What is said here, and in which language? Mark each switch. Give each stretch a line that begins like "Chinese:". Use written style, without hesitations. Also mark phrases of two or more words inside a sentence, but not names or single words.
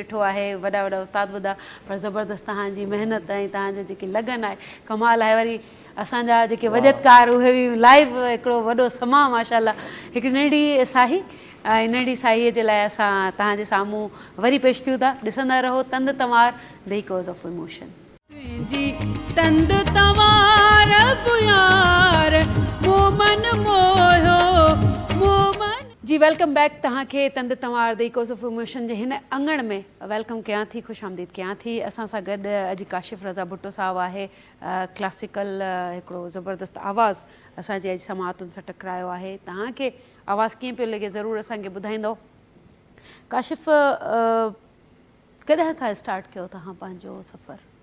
Sindhi: ॾिठो आहे वॾा वॾा उस्ताद वॾा पर ज़बरदस्त तव्हांजी महिनत ऐं तव्हांजो जेकी लगन आहे कमाल आहे वरी असांजा जेके वजदकार उहे बि लाइव हिकिड़ो वॾो समां माशाल्लाह हिकु नंढी साही ऐं नंढी साहीअ जे लाइ असां तव्हांजे साम्हूं वरी पेश थियूं था ॾिसंदा रहो तंद तवार द इकोज़ ऑफ इमोशन जी तंद तवार पुयार मोमन मोयो मोमन जी
English: welcome back
Sindhi: तव्हांखे तंद तवार द इकोज़ ऑफ इमोशन जे हिन अंगण में वेलकम कयां थी ख़ुशि आमदीद कयां थी असां सां गॾु अॼु काशिफ़ रज़ा भुट्टो साहब आहे क्लासिकल हिकिड़ो ज़बरदस्त आवाज़ु असांजे अॼु समातुनि सां टकरायो आहे तव्हांखे आवाज़ु कीअं पियो लॻे ज़रूरु असांखे ॿुधाईंदो काशिफ़ कॾहिं खां स्टार्ट कयो तव्हां पंहिंजो सफ़र?